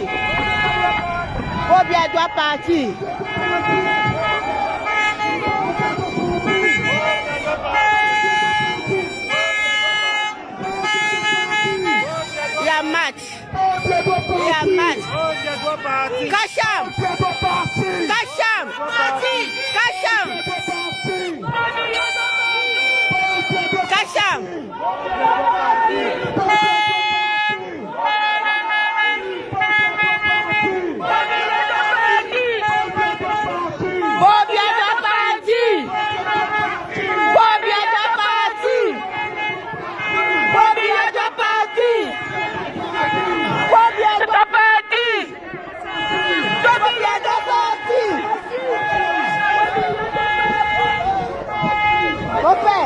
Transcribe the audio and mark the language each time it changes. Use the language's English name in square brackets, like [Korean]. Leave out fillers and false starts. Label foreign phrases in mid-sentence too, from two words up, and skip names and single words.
[French] Bobia doit partir. Il y a match. Il y a match. Kacham. Kacham. Kacham. Kacham. Bobia doit partir. Bobia doit partir. Bobia doit partir. Bobia doit partir. Bobia doit partir. Mon père.